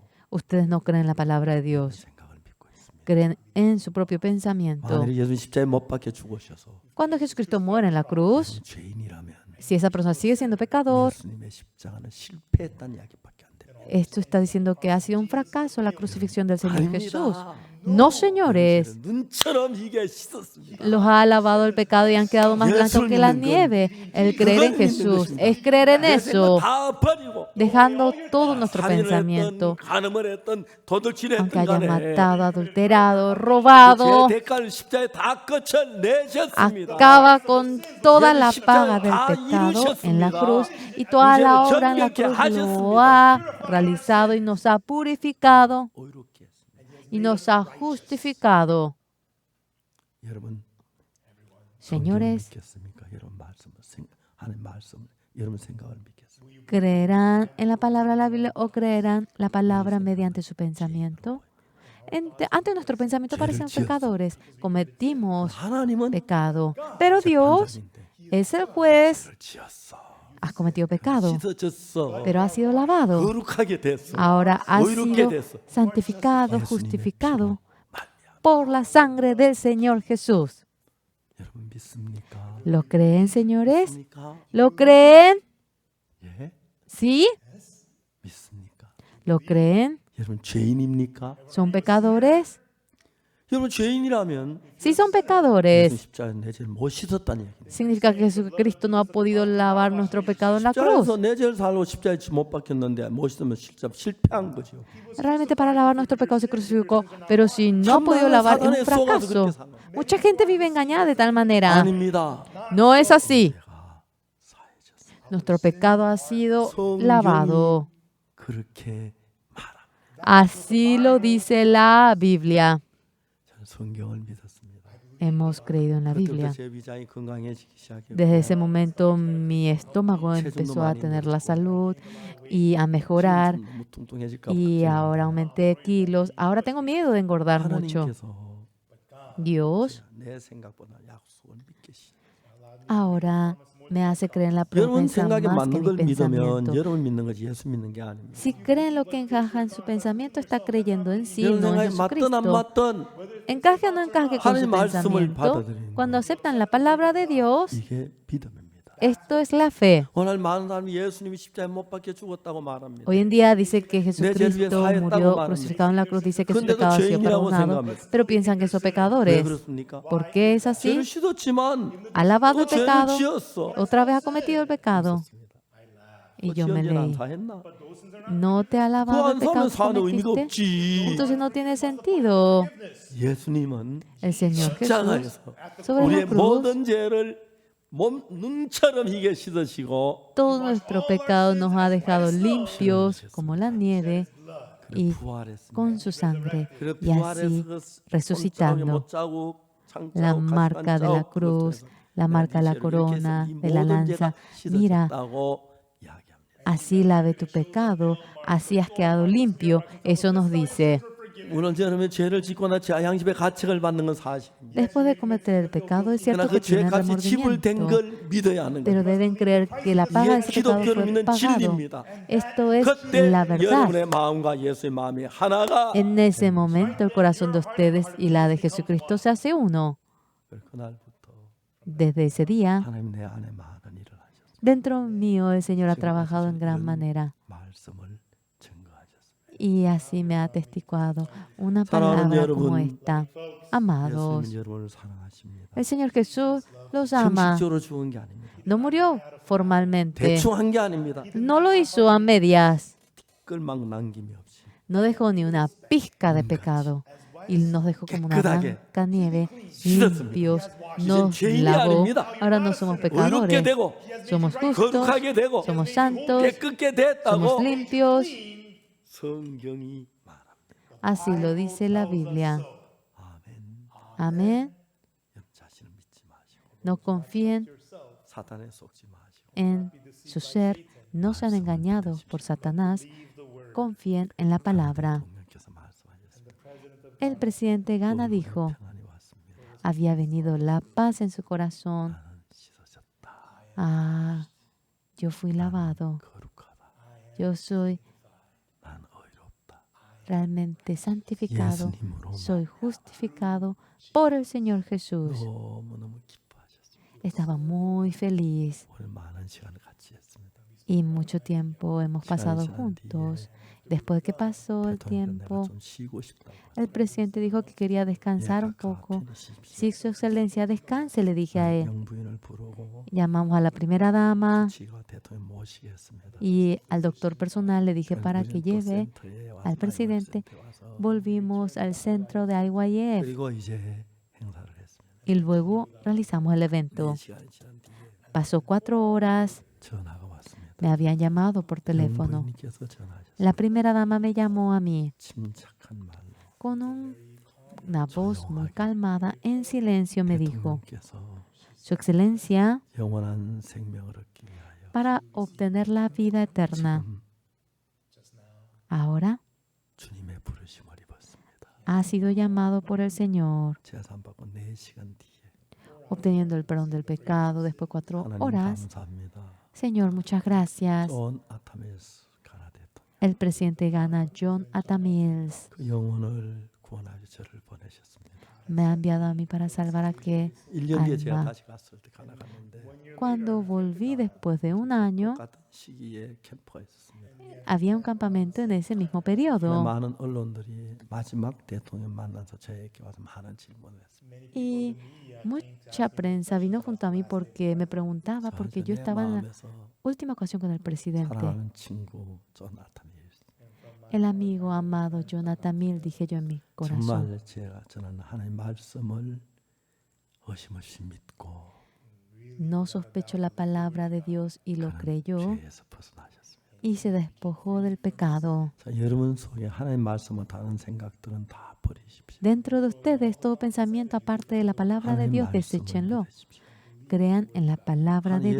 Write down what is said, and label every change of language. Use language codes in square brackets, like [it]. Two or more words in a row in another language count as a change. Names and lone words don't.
[es] ustedes no creen en la palabra de Dios, [ko] 생각을 믿고 있습니다. [es] creen en su propio pensamiento. [ko] 만일 예수님 십자가에 못 박혀 죽으셔서 [es] Cuando Jesucristo muere en la cruz, [ko] 죄인이라면 [es] si esa persona sigue siendo pecador, [ko] 예수님의 십자가는 실패했다는 이야기밖에 안 돼요. [es] esto está diciendo que ha sido un fracaso la crucifixión del Señor Jesús. [ko] 아닙니다. [es] No, señores, [ko] 눈처럼 이게 씻었습니다. [es] los ha lavado el pecado y han quedado más blancos que la nieve. El creer en Jesús es creer en [ko] 내 생각 [es] eso, [ko] 다 버리고 [es] dejando todo nuestro [ko] 살인을 [es] pensamiento, [ko] 했던 간음을 했던 도둑질을 [es] aunque [ko] 했던 [es] haya [ko] 간에 [es] matado, adulterado, robado, [ko] 제 대가를 십자가에 다 거쳐내셨습니다. [es] acaba con toda la paga del pecado en la cruz y toda la obra en la cruz lo ha realizado y nos ha purificado [ko] 오이롭게 했습니다. [es] y nos ha justificado. [ko] 여러분 [es] Señores, [ko] 믿겠습니까? 여러분 말씀을 하는 말씀을 여러분 생각을 믿겠습니까? [es] ¿creerán en la palabra de la Biblia o creerán la palabra mediante su pensamiento? Ante nuestro pensamiento parecen pecadores. Cometimos [ko] 하나님은 [es] pecado. Pero Dios es el juez. [ko] 죄를 지었어. [es] Has cometido pecado, [ko] 씻어졌어. [es] pero has sido lavado. [ko] 거룩하게 됐어. [es] Ahora has [ko] 오이롭게 [es] sido [ko] 됐어. [es] santificado, [ko] 예수님의 [es] justificado [ko] 피로 말미암아. [es] por la sangre del Señor Jesús. [ko] 여러분 믿습니까? [es] ¿Lo creen, señores? [ko] 믿습니까? [es] ¿Lo creen? [ko] 예? [es] ¿Sí? [ko] 믿습니까? [es] ¿Lo creen? [ko] 여러분 죄인입니까? [es] ¿Son pecadores? [ko] 여러분 죄인이라면 [es] Si son [ko] 예수 [es] pecadores, [ko] 십자가에 내 죄를 못 씻었다는 얘기입니다. [es] significa que Jesucristo no ha podido lavar nuestro pecado en la cruz. [ko] 십자가에서 내 죄를 살고 십자가에 못 박혔는데 못 씻으면 실패한 거죠. [es] Realmente para lavar nuestro pecado se crucificó, pero si no ha podido lavar es un fracaso. Mucha gente vive engañada de tal manera. [ko] 아닙니다. [es] No es así. [ko] 내가 사해졌어. [es] Nuestro pecado ha sido lavado. [ko] 그렇게 말합니다. [es] Así lo dice la Biblia. [ko] 저는 성경을 믿었습니다. [es] Hemos creído en la [ko] 그때부터 [es] Biblia. [ko] 제 위장이 건강해지기 시작했고 [es] Desde ese momento mi estómago empezó a tener la salud y a mejorar [ko] 너무 뚱뚱해질까 [es] y ahora aumenté kilos. Ahora tengo miedo de engordar mucho. [ko] 하나님께서 [es] Dios [ko] 내 생각보다 약속을 믿게 시. [es] ahora me hace creer en la [ko] 여러분 [es] promesa [ko] 생각에 [es] más que [ko] 맞는 [es] mi [ko] 걸 믿으면 [es] pensamiento. [ko] 여러분 믿는 거지 예수 믿는 게 아닙니다. [es] Si cree en lo que encaja en su pensamiento, está creyendo en sí, [ko] 여러분 [es] no en [ko] 생각에 맞든 안 [es] Jesucristo. [ko] 맞든 [es] Encaje o no encaje con su [ko] 하나님 말씀을 [es] pensamiento, [ko] 받아들이는 [es] cuando aceptan la palabra de Dios, [ko] 이게 믿음입니다. [es] esto es la fe. [ko] 오늘 많은 사람이 예수님이 십자가에 못 박혀 죽었다고 말합니다. [es] Hoy en día dice que [ko] 죄를 [es] Jesucristo [ko] 위해 사했다고 [es] murió [ko] 말합니다. [es] crucificado en la cruz, dice que su [ko] 근데도 [es] pecado ha sido [ko] 죄인이라고 [es] perdonado, [ko] 생각합니다. [es] pero piensan que son [ko] 왜 [es] pecadores. [ko] 그렇습니까? [es] ¿Por qué es así? [ko] 죄를 씻었지만 [es] Ha lavado [ko] 또 [es] el [ko] 죄를 [es] pecado, [ko] 지었어. [es] otra vez ha cometido el pecado. Y yo me leí, [ko] 다 했나? [es] ¿no te ha lavado el [ko] 그안 [es] pecado [ko] 사면 [es] que [ko] 사는 의미가 [es] cometiste? [ko] 없지. [es] Entonces no tiene sentido. [ko] 예수님은 [es] El Señor Jesús [ko] 십자가에서 [es] sobre la [ko] 우리의 [es] cruz [ko] 모든 죄를 몸 눈처럼 희게 씻으시고 [es] todo nuestro pecado nos ha dejado limpios como la nieve y [ko] 부활했습니다. [es] con su sangre. [ko] 그래 [es] Y así, [ko] 부활해서 [es] resucitando, [ko] 못자국 [es] la marca de la cruz, la marca de la corona, de la lanza. Mira, así lave tu pecado, así has quedado limpio. Eso nos dice. [ko] 물론 저놈의 죄를 짓거나 양심의 가책을 받는 건 사실입니다. [es] Después de cometer el pecado, es cierto [ko] 그러나 [es] que [ko] 그 죄 [es] tienen [ko] 값이 지불된 [es] remordimiento, [ko] 걸 믿어야 하는 [es] pero [ko] 거예요. [es] deben creer que la paga de ese pecado [ko] 기독교를 [es] fue [ko] 믿는 [es] pagado. [ko] 진리입니다. [es] Esto es [ko] 그때 [es] la verdad. [ko] 여러분의 마음과 예수의 마음이 하나가 [es] En ese momento, el corazón de ustedes y la de Jesucristo se hace uno. [ko] 그날부터 [es] Desde ese día, [ko] 하나님 내 안에 많은 일을 하셨습니다. [es] dentro mío, el Señor ha trabajado en gran manera. [ko] 말씀을 증거하셨습니다. [es] Y así me ha atestiguado una [ko] 사랑하는 [es] palabra como [ko] 여러분, [es] esta. Amados, [ko] 예수님은 여러분을 사랑하십니다. [es] el Señor Jesús los ama. [ko] 형식적으로 죽은 게 아닙니다. [es] No murió formalmente. [ko] 대충 한 게 아닙니다. [es] No lo hizo a medias. [ko] 끌막 남김이 없이 [es] No dejó ni una pizca de pecado. Y nos dejó como una [ko] 깨끗하게 [es] blanca nieve, [ko] 씻었습니다. [es] limpios. [ko] 이젠 [es] Nos [ko] 죄인이 [es] lavó. [ko] 아닙니다. [es] Ahora no somos [ko] 의롭게 [es] pecadores. [ko] 되고 [es] Somos justos. [ko] 거룩하게 되고 [es] Somos santos. [ko] 깨끗게 [es] Somos [ko] 됐다고 [es] limpios. [ko] 성경이 말합니다. [es] Así lo dice la Biblia. [ko] 아멘. [es] Amén. [ko] 자신을 믿지 마시고 [es] No confíen [ko] 사탄에 속지 마시고 [es] en su ser. No sean engañados por Satanás. Confíen en la palabra. [ko] 대통령께서 말씀하셨습니다. [es] El presidente Ghana dijo, [ko] 평안이 왔습니다. [es] había venido la paz en su corazón. [ko] 나는 씻어졌다. [es] Ah, yo fui lavado. [ko] 거룩하다. [es] Yo soy [ko] 난 의롭다. [es] realmente santificado. [ko] 예수님으로 [es] Soy justificado por el Señor Jesús. [ko] 너무너무 기뻐하셨습니다. [es] Estaba muy feliz [ko] 오늘 많은 시간을 같이 했습니다. [es] y mucho tiempo hemos pasado juntos. Después de que pasó el [ko] 대통령 내가 [es] tiempo, [ko] 좀 쉬고 싶다고. [es] el presidente dijo que quería descansar un poco. Si su excelencia descanse, le dije a él. [ko] 영부인을 부르고 [es] Llamamos a la primera dama [ko] 지가 대통령 모시겠습니다. [es] y al doctor personal le dije para [ko] 영부인은 [es] que [ko] 또 [es] lleve [ko] 센터에 와서 [es] al presidente. [ko] 센터에 와서 [es] Volvimos al centro de IYF [ko] 그리고 이제 행사를 했습니다. [es] y luego realizamos el evento. [ko] 4시간이 지난 뒤에 [es] Pasó 4 horas, [ko] 전화가 왔습니다. [es] me habían llamado por teléfono. [ko] 영부인께서 전화하셨습니다. [es] La primera dama me llamó a mí [ko] 침착한 말로 [es] con una voz muy calmada, en silencio me dijo, [ko] 대통령께서 [es] Su excelencia, [ko] 영원한 생명을 얻기 위하여 [es] para obtener la vida eterna, [ko] 지금 [es] ahora [ko] 주님의 부르심을 입었습니다. [es] ha sido llamado por el Señor, [ko] 제산 받고 4시간 뒤에 [es] obteniendo el perdón del pecado después de 4 [ko] 하나님 [es] horas. [ko] 감사합니다. [es] Señor, muchas gracias. [ko] 존 아타메스 가나 대통령 [es] El presidente Ghana, John Atta Mills, [ko] 그 영혼을 구원하여 저를 보내셨습니다. [es] me ha enviado a mí para salvar a que [ko] 1년 뒤에 제가 [es] alma. [ko] 다시 갔을 때 가나 갔는데 [es] Cuando volví después de un año, [ko] 같은 시기에 캠프가 있었습니다. [es] había un campamento en ese mismo periodo. [ko] 많은 언론들이 마지막 대통령 만나서 저에게 와서 많은 질문을 했습니다. [es] Y mucha prensa vino junto a mí porque me preguntaba, porque yo [ko] 내 [es] estaba en la [ko] 마음에서 [es] última ocasión con el presidente. [ko] 사랑하는 친구 존 아타메스 [es] El amigo amado Jonathan Mill, dije yo en mi corazón. [ko] 정말 저는 하나님의 말씀을 어심없이 믿고 [es] No sospechó la palabra de Dios y lo creyó [ko] 죄에서 벗어나셨습니다. [es] y se despojó del pecado. [ko] 자, 여러분 속에 하나님의 말씀과 다른 생각들은 다 버리십시오. [es] Dentro de ustedes, todo pensamiento aparte de la palabra de [ko] 하나님의 [es] Dios, [ko] 말씀을 [es] deséchenlo. [ko] 믿으십시오. [es] Crean en la palabra de